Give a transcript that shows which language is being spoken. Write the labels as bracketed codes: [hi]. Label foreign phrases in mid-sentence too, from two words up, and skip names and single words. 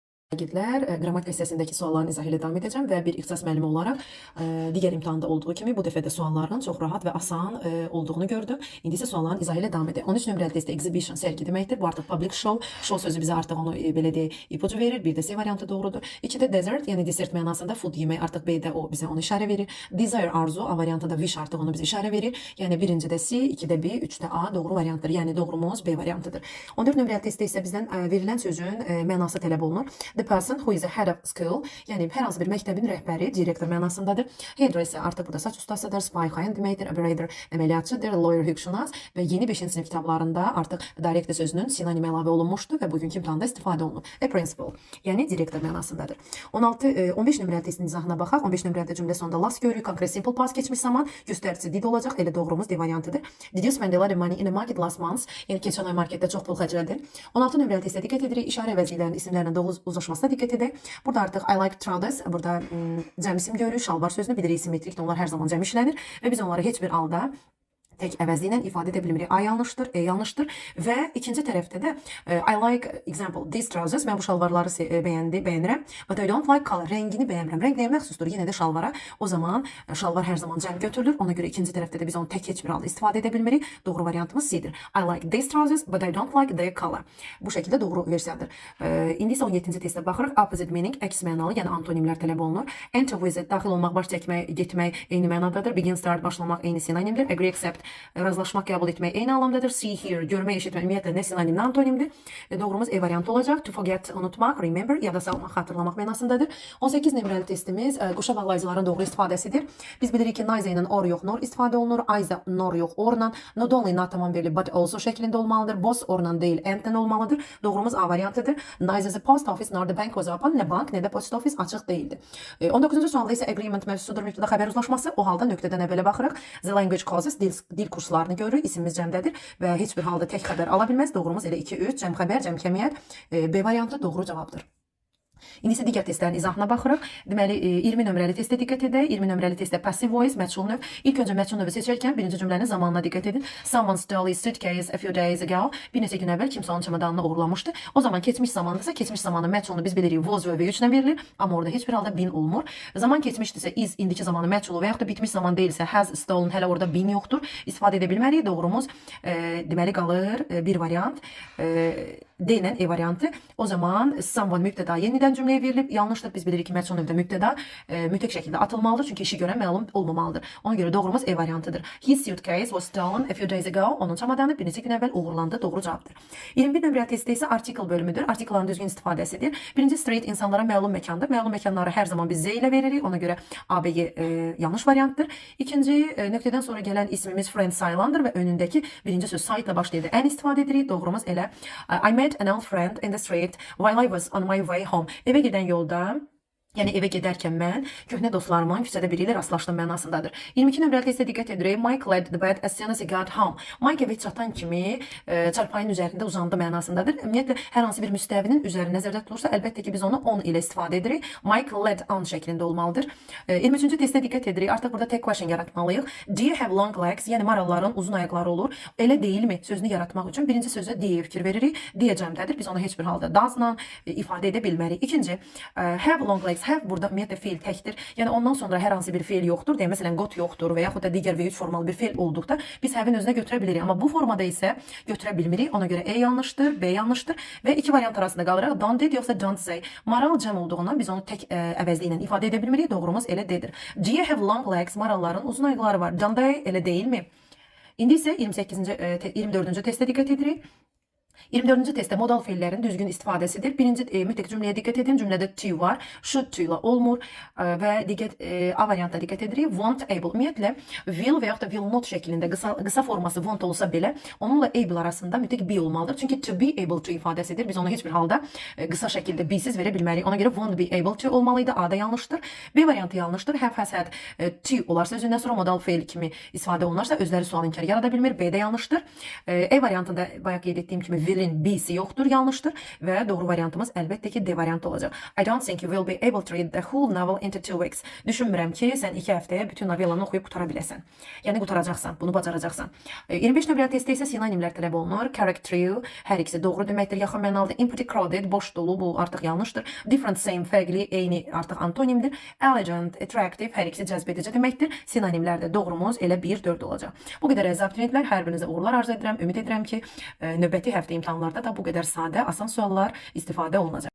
[az] Şagirdlər qrammatika hissəsindəki sualların izahı ilə davam edəcəm və bir ixtisas müəllimi olaraq digər imtahanda olduğu kimi bu dəfə də sualların çox rahat və asan olduğunu gördüm. İndi isə sualların izahı ilə davam edək. 13 nömrəli testdə exhibition sərgi deməkdir. Bu artıq [en] public show. [az] Show sözü bizə artıq onu belə deyək ipucu verir. Bir də C variantı doğrudur. 2-də dessert, yəni desert mənasında food yemək artıq B-də o bizə onu işarə verir. Desire arzu A variantında wish artıq onu bizə işarə verir. Yəni 1-cidə C, 2-də B, 3-də A doğru variantdır. Yəni doğrumuz B variantıdır. 14 nömrəli testdə isə bizdən verilən sözün mənası tələb olunur. [en] The person who is a head of school, [az] yəni hər hansı bir məktəbin rəhbəri, direktor mənasındadır. Hairdresser artıq burada saç ustasıdır. Spy xain deməkdir. Operator əməliyyatçıdır. Lawyer hüquqşünas və yeni 5-ci sinif kitablarında artıq director sözünün sinonim əlavə olunmuşdur və bugünkü imtahanda istifadə olunur. [en] A principal, [az] yəni direktor mənasındadır. 15 nömrəli testin izahına baxaq. 15 nömrəli cümlə sonunda last görürük. Konkret [en] simple past [az] keçmiş zaman göstəricisi did olacaq. Elə doğrumuz D variantıdır. [en] Did you spend a lot of money in a market last month? [az] Yəni keçən ay marketdə çox pul xərclədin. 16 nömrəli testə diqqət edirik. İşarə əvəzliklərinin isimlərlə doğru uzlaşmasına diqqət edək. Burada artıq [en] I like trousers, [az] burada cəm isim görürük. Şalvar sözünü bilirik simmetrikdir. Onlar hər zaman cəm işlənir və biz onları heç bir halda tek əvəzliklə ifadə edə bilmirik. A yanlışdır, E yanlışdır və ikinci tərəfdə də [en] I like example these trousers. [az] Mən bu şalvarları bəyənirəm. [en] But I don't like color. [az] Rəngini bəyənmirəm. Rəng nəyə məxsusdur? Yenə də şalvara. O zaman şalvar hər zaman cəm götürülür. Ona görə ikinci tərəfdə də biz onu tək heç bir halda istifadə edə bilmirik. Doğru variantımız C-dir. [en] I like these trousers but I don't like their color. [az] Bu şəkildə doğru versiyadır. İndi isə 17-ci testə baxırıq. [en] Opposite meaning [az] əks mənalı, yəni antonimlər tələb olunur. [en] Enter, visit, [az] daxil olmaq, baş çəkmək, getmək eyni mənadadır. [en] Begin, start, [az] başlamaq eyni sinonimdir. [en] Agree, accept, [az] razılaşmaq, qəbul etmək eyni anlamdadır. [en] See, hear, [az] görmək, eşitmək ümumiyyətlə nə sinonimli antonimdir. Doğrumuz E variantı olacaq. [en] To forget, unutmaq, remember, [az] yada salmaq, xatırlamaq mənasındadır. 18 nömrəli testimiz quşa bağlayıcıların doğru istifadəsidir. Biz bilirik ki, neither ilə or yox, nor istifadə olunur. [en] Either nor [az] yox, orla. [en] Not only not [az] tamam verili, [en] but also [az] şəklində olmalıdır. Both orla deyil, and-dən olmalıdır. Doğrumuz A variantıdır. [en] Neither the post office nor the bank was open. [az] Nə bank, nə də [en] post office [az] açıq deyildi. 19-cu sualda isə agreement mövzusudur. Mübtəda xəbər uzlaşması. O halda nöqtədən əvvələ baxırıq. [en] The language causes, [az] dil kurslarını görürük. İsimimiz cəmdədir və heç bir halda tək xəbər ala bilməz. Doğrumuz elə 2-3, cəm xəbər, cəm kəmiyyət. B variantı doğru cavabdır. İndi isə digər testlərin izahına baxırıq. Deməli, 20 nömrəli testə diqqət edək. 20 nömrəli testdə [en] passive voice, [az] məchul növ. İlk öncə məchul növü seçərkən birinci cümlənin zamanına diqqət edin. [en] Someone stole his suitcase a few days ago. [az] Bir neçə gün əvvəl kimsə onun çamadanını oğurlamışdı. O zaman keçmiş zamandasa, keçmiş zamanın məchulunu biz bilirik was və V3-lə verilir. Amma orada heç bir halda been olmur. Zaman keçmişdirsə is, indiki zamanın məchulu və yaxud da bitmiş zaman deyilsə [en] has stolen, [az] hələ orada been yoxdur. İstifadə edə bilmərik. Doğrumuz deməli qalır bir variant. D ilə E variantı. O zaman someone mübtəda yenidən cümləyə verilib. Yanlışdır. Biz bilirik ki, məchul növdə mübtəda mütləq şəkildə atılmalıdır. Çünki işi görən məlum olmamalıdır. Ona görə doğrumuz E variantıdır. [en] His suitcase was stolen a few days ago. [az] Onun çamadanı bir neçə gün əvvəl uğurlandı. Doğru cavabdır. 21 nömrəli testdə isə article bölümüdür. Artikların düzgün istifadəsidir. Birinci straight insanlara məlum məkandır. Məlum məkanları hər zaman biz Z ilə veririk. Ona görə A, B, yanlış variantdır. İkinci nöqtədən sonra gələn ismimiz friend sayılandır və önündəki birinci söz site ilə başlayır. Ən istifadə edirik. Doğrumuz elə [en] I met an old friend in the street while I was on my way home. [az] Eve gedən yolda, yəni evə gedərkən mən köhnə dostlarımın küçədə biri ilə rastlaşdım mənasındadır. 22 nömrəli testə diqqət edirik. [en] Mike led the bed as soon as he got home. [az] Mike evə çatan kimi çarpayının üzərində uzandı mənasındadır. Ümumiyyətlə hər hansı bir müstəvinin üzəri nəzərdə tutulursa, əlbəttə ki biz onu on ilə istifadə edirik. [en] Mike led on [az] şəklində olmalıdır. 23-cü testə diqqət edirik. Artıq burada tek question yaratmalıyıq. [en] Do you have long legs? [az] Yəni maralların uzun ayaqları olur. Elə deyilmi? Sözünü yaratmaq üçün birinci sözə deyə fikir veririk. Deyə cəmdədir. Biz onu heç bir halda does'la ifadə edə bilmərik. İkinci, [en] have long legs. [az] Have burada ümumiyyətlə feil təkdir. Yəni ondan sonra hər hansı bir feil yoxdur. Deyə məsələn got yoxdur və yaxud da digər V3 formalı bir feil olduqda biz have-in özünə götürə bilirik. Amma bu formada isə götürə bilmirik. Ona görə E yanlışdır, B yanlışdır və iki variant arasında qalırıq. [en] Don't did yoxsa don't say. [az] Maral cəm olduğundan biz onu tək əvəzliklə ifadə edə bilmirik. Doğrumuz elə D-dir. [en] Do you have long legs? [az] Maralların uzun ayaqları var. [en] Don't they? [az] Elə deyilmi? İndi isə 24-cü testə diqqət edirik. 24-cü testdə modal feillərin düzgün istifadəsidir. Birinci mütləq cümləyə diqqət edin. Cümlədə to var, should to ilə olmur və A variantına diqqət edirik. [en] Want, able. [az] Ümumiyyətlə will və yaxud da [en] will not [az] şəklində qısa forması want olsa belə onunla able arasında mütləq be olmalıdır. Çünki [en] to be able to [az] ifadəsidir. Biz onu heç bir halda qısa şəkildə be-siz verə bilmərik. Ona görə [en] won't be able to [az] olmalıydı. A da yanlışdır. B variantı yanlışdır. Have, has, had, to olarsa özündən sonra modal feil kimi istifadə olunarsa özləri sual inkar yarada bilmir. B də yanlışdır. E variantında bayaq qeyd etdiyim kimi will'in B'si yoxdur, yanlışdır və doğru variantımız əlbəttə ki D variantı olacaq. [en] I don't think you will be able to read the whole novel into 2 weeks. [az] Düşünmürəm ki, sən 2 həftəyə bütün novellanı oxuyub qutara biləsən. Yəni qutaracaqsan, bunu bacaracaqsan. 25 nömrəli testdə isə sinonimlər tələb olunur. [en] Correct, true, [az] hər ikisi doğru deməkdir, yaxın mənalıdır. [en] Empty, crowded, [az] boş dolu, bu artıq yanlışdır. [en] Different, same, [az] fərqli, eyni artıq antonimdir. [en] Elegant, attractive, [az] hər ikisi cəzb edici deməkdir. Sinonimlərdə doğrumuz elə 1-4 olacaq. Bu qədər əziz abituriyentlər, hər birinizə uğurlar arzu edirəm. Ümid edirəm ki, növbəti həftə imtahanlarda da bu qədər sadə, asan suallar istifadə olunacaq.